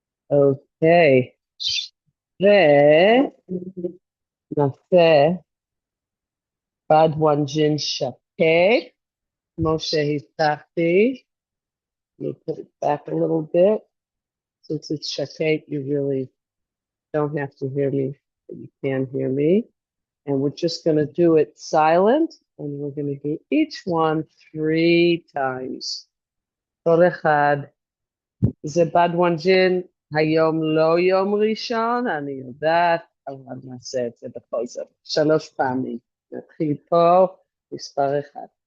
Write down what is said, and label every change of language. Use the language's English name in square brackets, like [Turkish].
[Hebrew] אוקיי, ונעשה Ba Duan Jin שקט, כמו שהבטחתי. [English] Let me put it back a little bit. Since it's shakate, you really don't have to hear me, but you can hear me. And we're just going to do it silent, and we're going to do each one 3 times. [Hebrew] כל אחד. זה בדואן ג'ין, היום לא יום ראשון, אני יודעת, אבל נעשה את זה בכל זאת. 3 פעמים. נתחיל פה, מספר 1.